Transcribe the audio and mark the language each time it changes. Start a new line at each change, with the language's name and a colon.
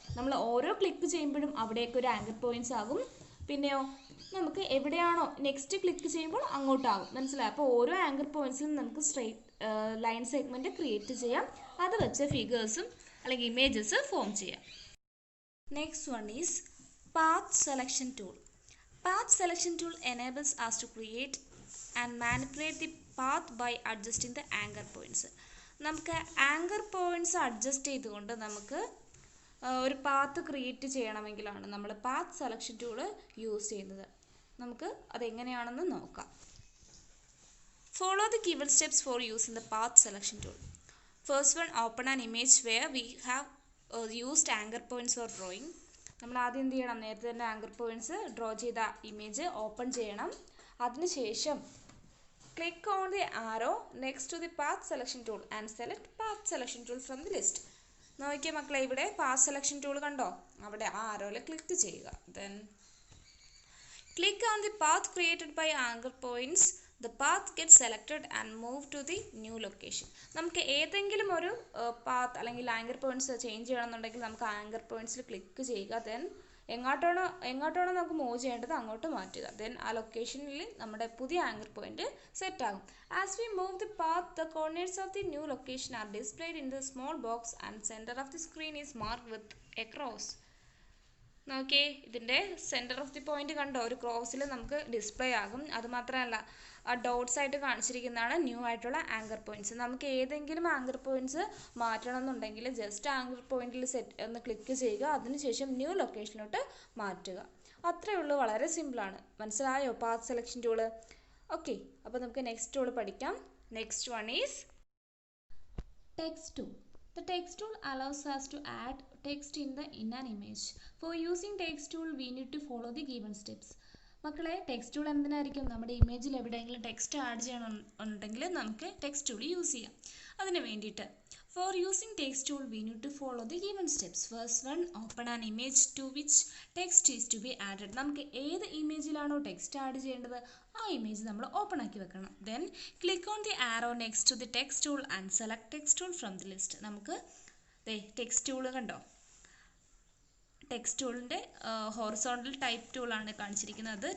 Malayalam: നമ്മൾ ഓരോ ക്ലിക്ക് ചെയ്യുമ്പോഴും അവിടേക്ക് ഒരു ആങ്കർ പോയിൻറ്റ്സ് ആകും. പിന്നെയോ നമുക്ക് എവിടെയാണോ നെക്സ്റ്റ് ക്ലിക്ക് ചെയ്യുമ്പോൾ അങ്ങോട്ടാകും. മനസ്സിലായോ? അപ്പോൾ ഓരോ ആങ്കർ പോയിൻറ്റ്സിലും നമുക്ക് സ്ട്രെയിറ്റ് ലൈൻ സെഗ്മെൻറ്റ് ക്രിയേറ്റ് ചെയ്യാം. അത് വെച്ച് ഫിഗേഴ്സും അല്ലെങ്കിൽ ഇമേജസ് ഫോം ചെയ്യാം.
English: Next one is path selection tool. Path selection tool enables us to create and manipulate the path by adjusting the anchor points.
Malayalam: നമുക്ക് ആങ്കർ പോയിൻറ്റ്സ് അഡ്ജസ്റ്റ് ചെയ്തുകൊണ്ട് നമുക്ക് ഒരു path create ചെയ്യണമെങ്കിലാണ് നമ്മൾ പാത്ത് സെലക്ഷൻ ടൂള് യൂസ് ചെയ്യുന്നത്. നമുക്ക് അതെങ്ങനെയാണെന്ന് നോക്കാം.
English: Follow the given steps for using the path selection tool. First one, open an image where we have used anchor points for drawing.
Malayalam: നമ്മൾ ആദ്യം എന്ത് ചെയ്യണം, നേരത്തെ തന്നെ ആങ്കർ പോയിൻറ്റ്സ് ഡ്രോ ചെയ്ത ഇമേജ് ഓപ്പൺ ചെയ്യണം. അതിനുശേഷം
English: Click on the arrow next to the path selection tool and select path selection tool from the list.
Malayalam: നോക്കിയ മക്കളെ, ഇവിടെ പാത്ത് സെലക്ഷൻ ടൂൾ കണ്ടോ, അവിടെ ആ ആരോയിൽ ക്ലിക്ക് ചെയ്യുക.
English: Then click on the path created by anchor points. The path gets selected and moved to the new location.
Malayalam: നമുക്ക് ഏതെങ്കിലും ഒരു path അല്ലെങ്കിൽ ആങ്കർ പോയിൻറ്റ്സ് ചേഞ്ച് ചെയ്യണമെന്നുണ്ടെങ്കിൽ നമുക്ക് ആങ്കർ പോയിൻറ്റ്സിൽ ക്ലിക്ക് ചെയ്യുക. ദെൻ എങ്ങോട്ടാണോ നമുക്ക് മൂവ് ചെയ്യേണ്ടത് അങ്ങോട്ട് മാറ്റുക. ദെൻ ആ ലൊക്കേഷനിൽ നമ്മുടെ പുതിയ ആങ്കർ പോയിൻറ്റ് സെറ്റ് ആകും.
English: As we move the path, the corners of the new location are displayed in the small box and centre of the screen is mark with a cross.
Malayalam: നോക്കിയേ, ഇതിൻ്റെ centre of the point കണ്ടോ, ഒരു ക്രോസിൽ നമുക്ക് display ആകും. അതുമാത്രമല്ല, ആ dots ആയിട്ട് കാണിച്ചിരിക്കുന്നതാണ് new ആയിട്ടുള്ള ആങ്കർ പോയിൻറ്റ്സ്. നമുക്ക് ഏതെങ്കിലും ആങ്കർ പോയിൻറ്റ്സ് മാറ്റണം എന്നുണ്ടെങ്കിൽ ജസ്റ്റ് ആങ്കർ പോയിന്റിൽ ഒന്ന് ക്ലിക്ക് ചെയ്യുക. അതിനുശേഷം ന്യൂ ലൊക്കേഷനിലോട്ട് മാറ്റുക. അത്രയേ ഉള്ളൂ, വളരെ സിമ്പിളാണ്. മനസ്സിലായോ പാത്ത് സെലക്ഷൻ ടൂള്? ഓക്കെ, അപ്പോൾ നമുക്ക് നെക്സ്റ്റ് ടൂൾ പഠിക്കാം.
English: Next one is text tool. The text tool allows us to add text in an image. For using text tool, we need to follow the given steps.
Malayalam: മക്കളെ, text tool എന്തിനായിരിക്കും? നമ്മുടെ ഇമേജിൽ എവിടെയെങ്കിലും text add ചെയ്യണമെന്നുണ്ടെങ്കിൽ നമുക്ക് text tool use ചെയ്യാം. അതിന് വേണ്ടിയിട്ട്
English: for using text tool, we need to follow the given steps. First one, open an image to which text is to be added.
Malayalam: നമുക്ക് ഏത് ഇമേജിലാണോ ടെക്സ്റ്റ് ആഡ് ചെയ്യേണ്ടത് ആ ഇമേജ് നമ്മൾ ഓപ്പൺ ആക്കി വെക്കണം.
English: Then click on the arrow next to the text tool and select text tool from the list.
Malayalam: നമുക്ക് text tool കണ്ടോ, text ടൂളിൻ്റെ horizontal type ടൂളാണ് കാണിച്ചിരിക്കുന്നത്.